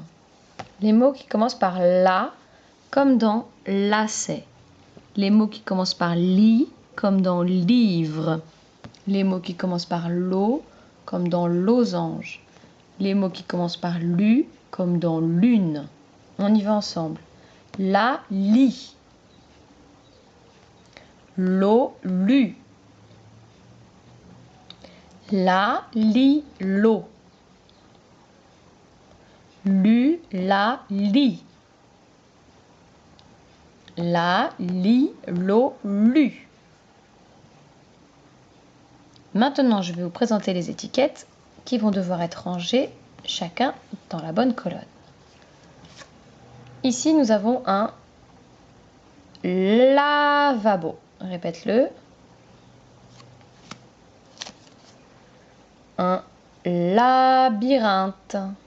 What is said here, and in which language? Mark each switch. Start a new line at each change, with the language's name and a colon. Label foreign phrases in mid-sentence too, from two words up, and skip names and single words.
French: Les mots qui commencent par la, comme dans lacet. Les mots qui commencent par li, comme dans livre. Les mots qui commencent par lo, comme dans losange. Les mots qui commencent par lu, comme dans lune. On y va ensemble. La, li. Lo, lu. La, li, lo. Lu, la, li. La, li, lo, lu. Maintenant, je vais vous présenter les étiquettes qui vont devoir être rangées chacun dans la bonne colonne. Ici, nous avons un lavabo. Répète-le. Un labyrinthe.